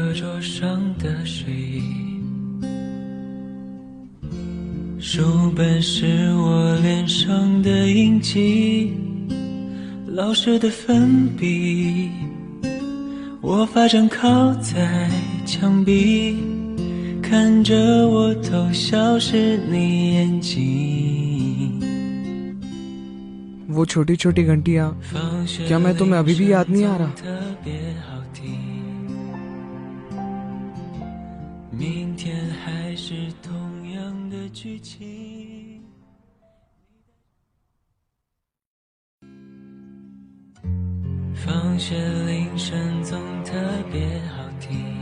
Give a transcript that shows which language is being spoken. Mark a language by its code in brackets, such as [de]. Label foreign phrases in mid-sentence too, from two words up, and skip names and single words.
[zh] 桌上的睡衣，书本是我脸上的印记，老师的粉笔，我发站靠在墙壁，看着我偷笑是你眼睛。 [hi] वो छोटी छोटी घंटियाँ क्या मैं तुम्हें अभी भी याद नहीं आ रहा? [zh] 明天还是同样的剧情。放学铃声总特别好听。